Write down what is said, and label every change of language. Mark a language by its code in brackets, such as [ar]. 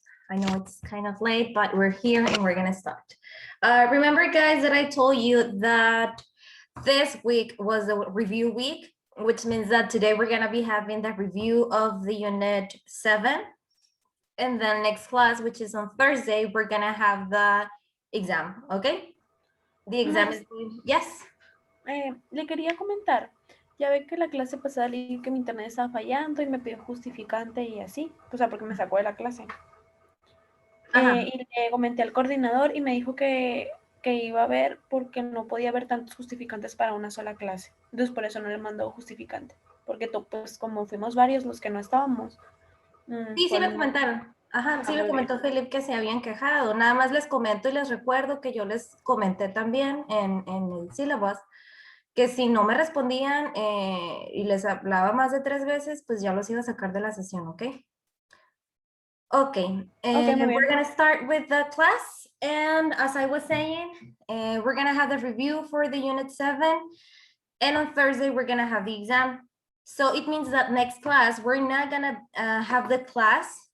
[en] I know it's kind of late, but we're here and we're gonna start. Remember, guys, that I told you that this week was a review week, which means that today we're gonna be having the review of the unit 7. And then next class, which is on Thursday, we're gonna have the exam, okay? The exam is, yes. [es] Le quería comentar, ya ve que la clase pasada le dije que mi internet estaba fallando y me pidió justificante y así, o sea, porque me sacó de la clase. Y le comenté al coordinador y me dijo que iba a ver porque no podía haber tantos justificantes para una sola clase. Entonces por eso no le mandó justificante, porque pues como fuimos varios los que no estábamos. Sí, me comentaron. Ajá, sí me comentó Felipe que se habían quejado. Nada más les comento y les recuerdo que yo les comenté también en el syllabus que si no me respondían y les hablaba más de 3 veces, pues ya los iba a sacar de la sesión, ¿ok? [en] Okay, we're gonna start with the class. And as I was saying, we're gonna have the review for the unit 7. And on Thursday, we're gonna have the exam. So it means that next class, we're not gonna have the class.